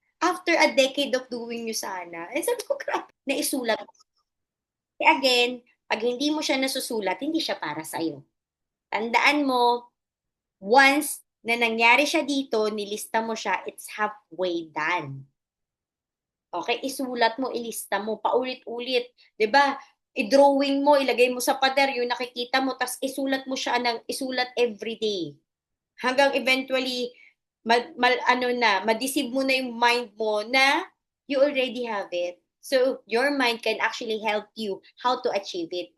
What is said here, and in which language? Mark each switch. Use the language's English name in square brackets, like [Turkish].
[English] After a decade of doing yun sana. [Filipino] Eh, sabi ko, grabe, naisulat. Again, pag hindi mo siya nasusulat, hindi siya para sa'yo. Tandaan mo, once na nangyari siya dito, nilista mo siya, [English] it's halfway done. [Filipino] Okay, isulat mo, ilista mo, paulit-ulit. 'Di ba? I-drawing mo, ilagay mo sa pader, yung nakikita mo, tas isulat mo siya ng isulat everyday. Hanggang eventually, ma-deceive mo na yung mind mo na [English] you already have it. So, your mind can actually help you how to achieve it.